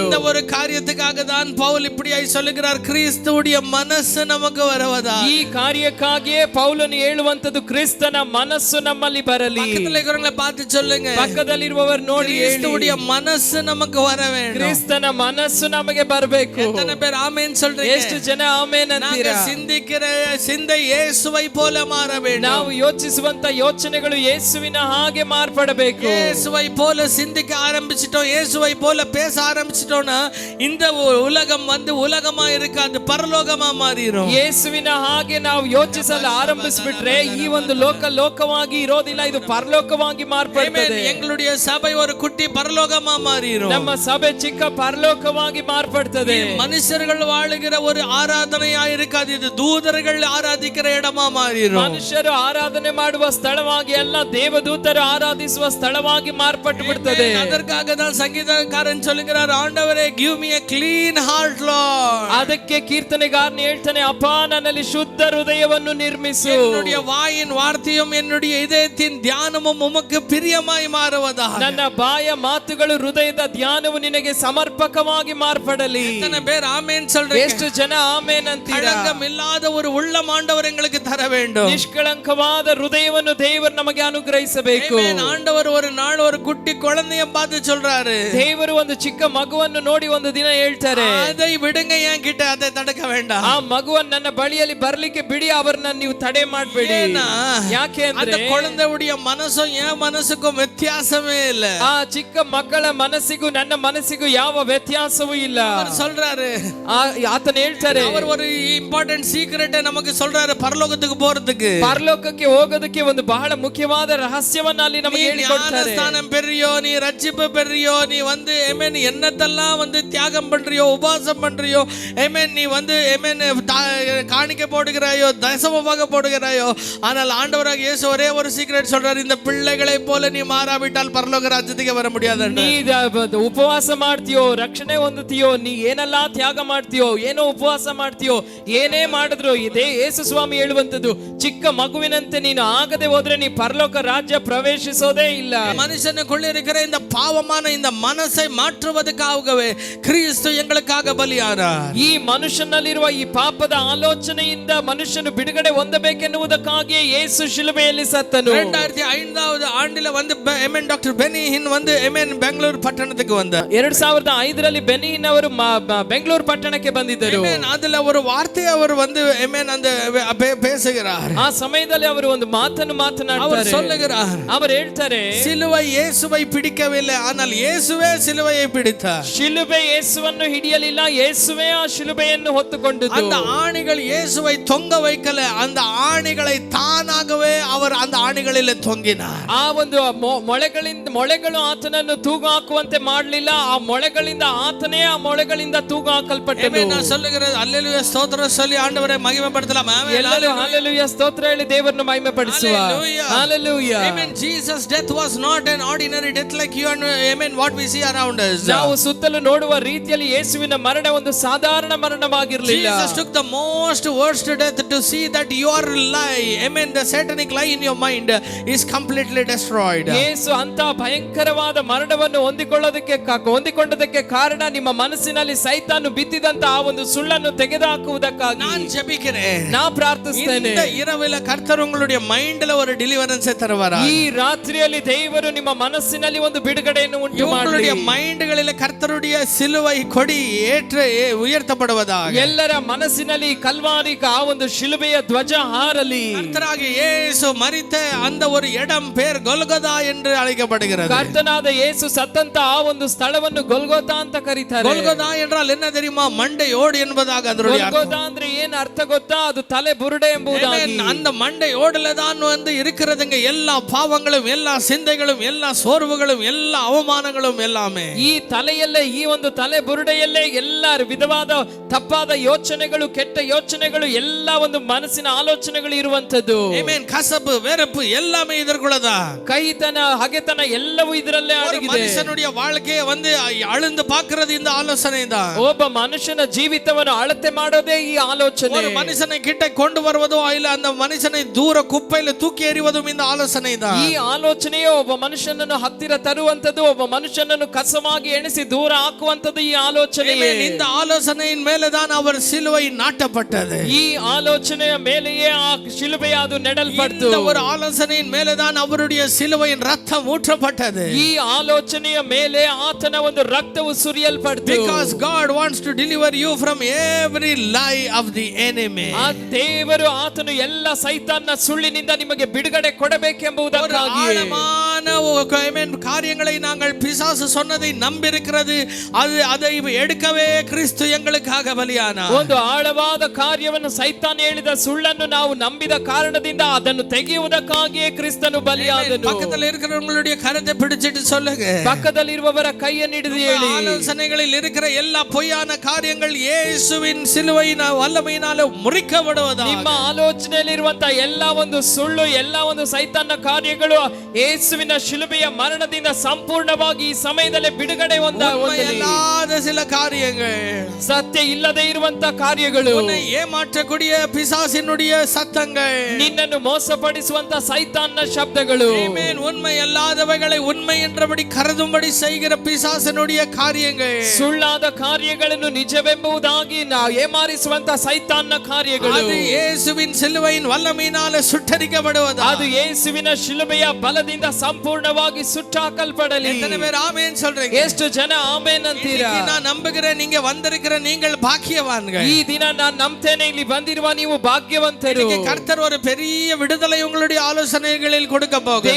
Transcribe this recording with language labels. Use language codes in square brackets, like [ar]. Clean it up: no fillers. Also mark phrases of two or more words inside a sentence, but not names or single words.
[ta] இந்த ஒரு காரியத்துக்காக தான் பவுல் இப்படியாய் சொல்லுகிறார், கிறிஸ்துவுடைய மனசு நமக்கு வருவதா. [kn] ಈ ಕಾರ್ಯಕ್ಕಾಗಿಯೇ ಪೌಲನು ಹೇಳುವಂತದ್ದು ಕ್ರಿಸ್ತನ ಮನಸ್ಸು ನಮ್ಮಲ್ಲಿ ಬರಲಿ. [ta] பக்கத்துல இருக்கிறவங்களை பார்த்து சொல்லுங்க, [kn] ಪಕ್ಕದಲ್ಲಿರುವವರು ನೋಡಿ [ta] கிறிஸ்துவுடைய மனசு நமக்கு வர வேண்டும். [kn] ಕ್ರಿಸ್ತನ ಮನಸ್ಸು ನಮಗೆ ಬರಬೇಕು. [ta] எத்தனை பேர் ஆமென் சொல்றீங்க? [kn] ಎಷ್ಟು ಜನ ಆಮೆನ್ ಅಂತೀರಾ? [ta] ನಾವು சிந்திக்கிற சிந்தை இயேசுவை போல மாற வேண்டும். [kn] ನಾವು ಯೋಚಿಸುವಂತ ಯೋಚನೆಗಳು ಯೇಸುವಿನ ಹಾಗೆ ಮಾರ್ಪಡಬೇಕು. [ta] இயேசுவை போல சிந்திக்க ஆரம்பிச்சிட்டோம், இயேசுவை போல பேச ஆரம்பிச்சிட்டோம்னா இந்த உலகம் வந்து உலகமா இருக்காது, பரலோகமா மாறிடும். [kn] ಯೇಸುವಿನ ಹಾಗೆ ನಾವು ಯೋಚಿಸಲು ಆರಂಭಿಸಿಬಿಟ್ರೆ ಈ ಒಂದು ಲೋಕವಾಗಿ ಇರೋದಿಲ್ಲ, ಇದು ಪರಲೋಕವಾಗಿ ಮಾರ್ಪಡುತ್ತದೆ. [ta] எங்களுடைய சபை ஒரு குட்டி பரலோகமா மாறிடும். [kn] ನಮ್ಮ ಸಭೆ ಚಿಕ್ಕ ಪರಲೋಕವಾಗಿ ಮಾರ್ಪಡುತ್ತದೆ. [ta] மனுஷர்கள் வாழுகிற ஒரு ஆராதனையா இருக்காது, இது தூதர்கள் ஆராதிக்கிற இடமா மாறிடும். [kn] ಮನುಷ್ಯರು ಆರಾಧನೆ ಮಾಡುವ ಸ್ಥಳವಾಗಿ ಅಲ್ಲ, ದೇವದೂತರು ಆರಾಧಿಸುವ ಸ್ಥಳವಾಗಿ ಮಾರ್ಪಟ್ಟು ಬಿಡುತ್ತದೆ. [ta] அதற்காக தான் சங்கீதக்காரன் சொல்லுகிறார், ஆண்டவரே [en] give me a clean heart Lord. [kn] ಅದಕ್ಕೆ ಕೀರ್ತನೆಗಾರನು ಹೇಳ್ತಾನೆ, ಅಪ್ಪ ನನ್ನಲ್ಲಿ ಶುದ್ಧ ಹೃದಯವನ್ನು ನಿರ್ಮಿಸು. [ta] என்னுடைய வாயின் வார்த்தையும் என்னுடைய இதயத்தின் தியானமும் உமக்கு பிரியமாய் மாறுவதாக. [kn] ನನ್ನ ಬಾಯ ಮಾತುಗಳು ಹೃದಯದ ಧ್ಯಾನವು ನಿನಗೆ ಸಮರ್ಪಕವಾಗಿ ಮಾರ್ಪಡಲಿ. [ta] எத்தனை பேர் ஆமென் சொல்றீங்க? [kn] ಎಷ್ಟು ಜನ ಆಮೆನ್ ಅಂತೀರಾ? [ta] களங்கம் இல்லாத ஒரு உள்ளம் ஆண்டவர் எங்களுக்கு தர வேண்டும். [kn] ನಿಷ್ಕಳಂಕವಾದ ಹೃದಯವನ್ನು ದೇವರು ನಮಗೆ ಅನುಗ್ರಹಿಸಬೇಕು. [ta] ஆண்டவர் ஒரு நாள் ஒரு குட்டி குழந்தைய பார்த்து சொல்றாரு, [kn] ದೇವರು ಒಂದು ಚಿಕ್ಕ ಮಗುವನ್ನು ನೋಡಿ ಒಂದು ದಿನ ಹೇಳ್ತಾರೆ, [ta] அதை விடுங்க என் கிட்ட, அதை தடுக்க வேண்டாம். [kn] ಆ ಮಗುವನ್ನು ನನ್ನ ಬಳಿಯಲ್ಲಿ ಬರ್ಲಿಕ್ಕೆ ಬಿಡಿ, ಅವರನ್ನ ನೀವು ತಡೆ ಮಾಡಬೇಡಿ. ಯಾಕೆ ಅಂದ್ರೆ [ta] அந்த குழந்தையுடைய மனசும் என் மனசுக்கும் வித்தியாசமே இல்ல. [kn] ಆ ಚಿಕ್ಕ ಮಕ್ಕಳ ಮನಸ್ಸಿಗೂ ನನ್ನ ಮನಸ್ಸಿಗೂ ಯಾವ ವ್ಯತ್ಯಾಸವೂ ಇಲ್ಲ. [ta] அவர் சொல்றாரு, [kn] ಆತನ ಹೇಳ್ತಾರೆ, [ta] அவர் ஒரு [en] important secret [ta] ನಮಗೆ சொல்றாரு, ಪರಲೋಕಕ್ಕೆ போறதுக்கு, [kn] ಪರಲೋಕಕ್ಕೆ ಹೋಗೋದಕ್ಕೆ ಒಂದು ಬಹಳ ಮುಖ್ಯವಾದ ರಹಸ್ಯವನ್ನ ಅಲ್ಲಿ ನಮಗೆ ಹೇಳಿಕೊಡ್ತಾರೆ. [ta] ஞானஸ்நானம் பெறியோ, நீ ரட்சிப்பு பெறியோ, நீ வந்து ஆமென் என்னத்தெல்லாம் வந்து தியாகம் பண்றியோ, உபவாசம் பண்றியோ, ஆமென் நீ வந்து ஆமென் காணிக்கை போடுகிறாயோ, தசமபாக போடுகிறாயோ, ஆனால் ஆண்டவராக இயேசு ஒரே ஒரு சீக்ரெட் சொல்றாரு, இந்த பிள்ளைகளை போல நீ மாறாவிட்டால் பரலோக [kn] ರಾಜ್ಯಕ್ಕೆ ಬರ [ta] முடியாது. [kn] ನೀ ಉಪವಾಸ ಮಾಡ್ತೀಯೋ, ರಕ್ಷಣೆ ಹೊಂದುತ್ತೀಯೋ, ನೀ ಏನೆಲ್ಲ ತ್ಯಾಗ ಮಾಡ್ತೀಯೋ, ಏನೋ ಉಪವಾಸ ಮಾಡ್ತೀಯೋ, ಏನೇ ಮಾಡಿದ್ರು ಇದೇ ಯೇಸು ಸ್ವಾಮಿ ಹೇಳುವಂತದ್ದು, ಚಿಕ್ಕ ಮಗುವಿನಂತೆ ನೀನು ಆಗದೆ ಹೋದ್ರೆ ನೀ ಪರಲೋಕ ರಾಜ್ಯ ಪ್ರವೇಶಿಸೋದೇ ಇಲ್ಲ. [ta] மனுஷனுக்குள்ள இருக்கிற இந்த பாவமான இந்த மனசை மாற்றுவதற்காகவே கிறிஸ்து எங்களுக்காக பலியானார். [kn] ಈ ಮನುಷ್ಯನಲ್ಲಿರುವ ಈ ಪಾಪದ ಆಲೋಚನೆಯಿಂದ ಮನುಷ್ಯನು ಬಿಡುಗಡೆ ಹೊಂದಬೇಕೆನ್ನುವುದಕ್ಕಾಗಿ ಯೇಸು ಶಿಲುಬೆಯಲ್ಲಿ ಸತ್ತನು. [ta] 2005வது ஆண்டில வந்து எமன் டாக்டರ್ பெனிஹின் வந்து எமன் பெங்களூರು ಪಟ್ಟಣಕ್ಕೆ வந்தார். [kn] 2005ರಲ್ಲಿ ಬೆನಿಹಿನ್ ಅವರು ಬೆಂಗಳೂರು ಪಟ್ಟಣಕ್ಕೆ ಬಂದಿದ್ದರು. [ta] அதுல ஒரு வார்த்தை அவர் வந்து எமன் அந்த பேசுகிறார். [kn] ಆ ಸಮಯದಲ್ಲಿ ಅವರು ಒಂದು ಮಾತನ್ನು [ta] அவர் [kn] ಮಾತನಾಡ್ತಾರೆ. [ta] சொல்லுகிறார், [kn] ಅವರು ಹೇಳ್ತಾರೆ, [ta] சிலுவை இயேசுவை பிடிக்கவில்லை, ஆனால் இயேசுவே சிலுவையை பிடித்தார். [kn] ಶಿಲುಬೆ ಯೇಸುವನ್ನು ಹಿಡಿಯಲಿಲ್ಲ, ಯೇಸುವೇ ಆ ಶಿಲುಬೆಯನ್ನು ಹೊತ್ತುಕೊಂಡದ್ದು. [ta] அந்த ஆணிகள் இயேசுவை தொங்க வைக்கல, அந்த ஆணிகளை தானாகவே அவர் அந்த ஆணிகளிலே தொங்கினார். [kn] ಆ ಒಂದು ಮೊಳೆಗಳು ಆತನನ್ನು ತೂಗು ಹಾಕುವಂತೆ ಮಾಡಲಿಲ್ಲ, ಆ ಮೊಳೆಗಳಿಂದ ಆತನೇ ಆ ಮೊಳೆಗಳಿಂದ ತೂಗು ಹಾಕಲ್ಪಟ್ಟನು. [ta] நான் சொல்லுகிறேன், அல்லேலூயா ஸ்தோத்திரம் சொல்லி ஆண்டவரை மகிமைப்படுத்தலாம். [kn] ಎಲ್ಲರೂ ಹಲ್ಲೆಲೂಯಾ ಸ್ತೋತ್ರ ಹೇಳಿ ದೇವರನ್ನು ಮಹಿಮೆಪಡಿಸುವ. ಹಲ್ಲೆಲೂಯಾ. [en] Amen. Jesus death was not an ordinary death like you and amen what we see around us. [kn] ನಾವು ಸುತ್ತಲೂ ನೋಡುವ ರೀತಿಯಲ್ಲಿ ಯೇಸುವಿನ ಮರಣ ಒಂದು ಸಾಧಾರಣ ಮರಣವಾಗಿರಲಿಲ್ಲ. [en] Jesus took the most worst death to see that your lie, amen, the satanic lie in your mind is completely destroyed. [kn] ಯೇಸು ಅಂತ ಭಯಂಕರವಾದ ಮರಣವನ್ನು ಹೊಂದಿಕೊಂಡದಕ್ಕೆ ಕಾರಣ ನಿಮ್ಮ ಮನಸ್ಸಿನಲ್ಲಿ ಸೈತಾನು ಬಿತ್ತಿದಂತ ಆ ಒಂದು ಸುಳ್ಳನ್ನು ತೆಗೆದುಹಾಕುವುದಕ್ಕಾಗಿ [ta] நான் ஜெபிக்கிறேன், [kn] நான் ಪ್ರಾರ್ಥಿಸ್ತೇನೆ. [ta] இந்த இரவில கர்த்தர் உங்களுடைய மைண்ட்ல ஒரு டெலிவரன்ஸ் தருவாரா? [kn] ಈ ರಾತ್ರಿಯಲ್ಲಿ ದೇವರು ನಿಮ್ಮ ಮನಸ್ಸಿನಲ್ಲಿ ಒಂದು ಬಿಡುಗಡೆಯನ್ನು ಉಂಟು ಮಾಡಲಿ. [ta] உங்களுடைய மைண்ட்களிலே கர்த்தருடைய சிலுவை கொடி உயர்த்தப்படுவதாக. [kn] ಎಲ್ಲರ ಮನಸ್ಸಿನಲ್ಲಿ ಕಲ್ವಾರಿ ಆ ಒಂದು ಶಿಲುಬೆಯ ಧ್ವಜ ಹಾರಲಿ. [ta] கர்த்தராகிய இயேசு மரித்த அந்த ஒரு இடம் பேர் கொல்கொதா என்று அழைக்கப்படுகிறது. [kn] ಕರ್ತನಾದ ಯೇಸು ಸತ್ತಂತ ಆ ಒಂದು ಸ್ಥಳವನ್ನು ಗೊಲ್ಗೊತಾ ಅಂತ ಕರೀತಾರೆ. [ta] கொல்கொதா என்றால் என்ன தெரியுமா? மண்டை ஓடு என்பதாக அதனுடைய அர்த்தம். [kn] ಗೊಲ್ಗೊತಾ ಅಂದ್ರೆ ಏನು ಅರ್ಥ ಗೊತ್ತಾ? ಅದು ತಲೆ ಬುರುಡೆ ಎಂಬುದಾಗಿ. [ta] அந்த மண்டை ஓடுல தான் வந்து இருக்கிறதுங்க எல்லா பாவங்களும், எல்லா சிந்தைகளும், எல்லா சோர்வுகளும், எல்லா அவமானங்களும் எல்லாமே. [kn] ಈ ತಲೆಯಲ್ಲೇ, ಈ ಒಂದು ತಲೆ ಬುರುಡೆಯಲ್ಲೇ ಎಲ್ಲ ವಿಧವಾದ ತಪ್ಪಾದ ಯೋಚನೆಗಳು, ಕೆಟ್ಟ ಯೋಚನೆಗಳು, ಎಲ್ಲ ಒಂದು ಮನಸ್ಸಿನ ಆಲೋಚನೆಗಳು ಇರುವಂತದ್ದು. ಆಮೆನ್. ಕಸಬು, [ta] வெறுப்பு எல்லாமே இதற்குள்ளதா. [kn] ಕೈತನ, ಹಗೆತನ ಎಲ್ಲವೂ ಇದರಲ್ಲೇ ಅಡಗಿದೆ. [ta] ಮನುಷ್ಯனுடைய வாழ்க்கையை வந்து ಅಳந்து பார்க்கிறது இந்த ஆலோசனை தான். [kn] ಒಬ್ಬ ಮನುಷ್ಯನ ಜೀವಿತವನ್ನು ಅಳತೆ ಮಾಡೋದೇ ಈ ಆಲೋಚನೆ. [ta] ஒரு மனுஷனை கிட்ட கொண்டு வருவதோ இல்ல அந்த மனுஷனை தூர குப்பையில தூக்கி எறிவதும் இந்த ஆலோசனை தான். [kn] ಈ ಆಲೋಚನೆಯು ಒಬ್ಬ ಮನುಷ್ಯನನ್ನು ಹತ್ತಿರ ತರುವಂತದ್ದು, ಒಬ್ಬ ಮನುಷ್ಯನನ್ನು ಕಸವಾಗಿ ಎಣಿಸಿ ದೂರ ಹಾಕುವಂತದ್ದು ಈ ಆಲೋಚನೆ. [ta] இந்த ஆலோசனையின் மேலே தான் அவர் சிலுவை நாட்டப்பட்டது. [kn] ಈ ಆಲೋಚನೆಯ ಮೇಲೆಯೇ ಆ ಶಿಲುಬೆ ಅದು ನೆಡಲ್ಪಡ್ತು. [ta] இந்த ஒரு ஆலோசனையின் மேலே தான் அவருடைய சிலுவையின் ரத்தம் ஊற்றப்பட்டது. [kn] ಈ ಆಲೋಚನೆಯ ಮೇಲೆ ಆತನ ಒಂದು ರಕ್ತವು ಸುರಿಯಲ್ಪಡ್ತು. [en] Because God wants to deliver you from every lie of the enemy. [kn] ಆ ದೇವರು ಆತನು ಎಲ್ಲ ಸೈತಾನನ ಸುಳ್ಳಿನಿಂದ ನಿಮಗೆ ಬಿಡುಗಡೆ ಕೊಡಬೇಕೆಂಬುದಕ್ಕಾಗಿ [ta] காரியங்களை நாங்கள் பிசாசு சொன்னதை நம்பியிருக்கிறது, அதை எடுக்கவே கிறிஸ்து எங்களுக்காக பலியானார். [kn] ಒಂದು ಆಳವಾದ ಕಾರ್ಯವನ್ನು ಸೈತಾನ ಹೇಳಿದ ಸುಳ್ಳನ್ನು ನಾವು ನಂಬಿದ ಕಾರಣದಿಂದ ಅದನ್ನು ತೆಗೆಯುವುದಕ್ಕಾಗಿಯೇ ಕ್ರಿಸ್ತನು ಬಲಿಯಾದನು. [ta] பக்கத்தில் இருக்கிறவங்களுடைய கரத்தை பிடிச்சிட்டு சொல்லுங்க, [kn] ಪಕ್ಕದಲ್ಲಿರುವವರ ಕೈಯನ್ನು ಹಿಡಿದು ಹೇಳಿ, [ta] ஆலோசனைகளில் இருக்கிற எல்லா பொய்யான காரியங்கள் இயேசுவின் சிலுவையின் வல்லமையினால முறிக்கப்படுவதாக. [kn] ನಿಮ್ಮ ಆಲೋಚನೆಯಲ್ಲಿರುವಂತಹ ಎಲ್ಲ ಒಂದು ಸುಳ್ಳು, ಎಲ್ಲ ಒಂದು ಸೈತಾನ ಕಾರ್ಯಗಳು ಯೇಸುವಿನ ಶಿಲುಬೆಯ ಮರಣದಿಂದ ಸಂಪೂರ್ಣವಾಗಿ ಈ ಸಮಯದಲ್ಲಿ ಬಿಡುಗಡೆ [ta] ಹೊಂದಲಾದ சில காரியங்கள், [kn] ಸತ್ಯ ಇಲ್ಲದೆ ಇರುವಂತಹ ಕಾರ್ಯಗಳು, [ta] உன்னை ஏமாற்றக்கூடிய பிசாசினுடைய சத்தங்கள், [kn] ನಿನ್ನನ್ನು ಮೋಸಪಡಿಸುವಂತಹ ಸೈತಾನನ ಶಬ್ದಗಳು, [ta] ஆமென், உண்மை அல்லாதவைகளை உண்மை என்றபடி கருதும்படி செய்கிற பிசாசினுடைய காரியங்கள், [kn] ಸುಳ್ಳಾದ ಕಾರ್ಯಗಳನ್ನು ನಿಜವೆಂಬುದಾಗಿ ಏಮಾರಿಸುವಂತಹ ಸೈತಾನನ ಕಾರ್ಯಗಳು, ಅದು ಯೇಸುವಿನ [ta] ಸಿಲುವೆயின் வல்லமையினால சுட்டரிக்கப்படுவது. [kn] ಅದು ಯೇಸುವಿನ ಶಿಲುಬೆಯ ಬಲದಿಂದ ಸಂಪೂರ್ಣವಾಗಿ ಸುಟ್ಟಾಕಲ್ಪಡಲಿ. [ta] எத்தனை பேர் ஆமென் சொல்றீங்க? [kn] ಎಷ್ಟು ಜನ ಆಮೆನ್ ಅಂತೀರಾ? [ta] நான் நம்புகிறேன், நீங்க வந்திருக்கிற நீங்கள் பாக்கியவான்கள். [kn] ಈ ದಿನ ನಾನು ನಂಬ್ತೇನೆ, ಇಲ್ಲಿ ಬಂದಿರುವ ನೀವು ಭಾಗ್ಯವಂತರು. [ta] கர்த்தர் ஒரு பெரிய விடுதலை உங்களுடைய ஆலோசனைகளில் கொடுக்க போகிறார்.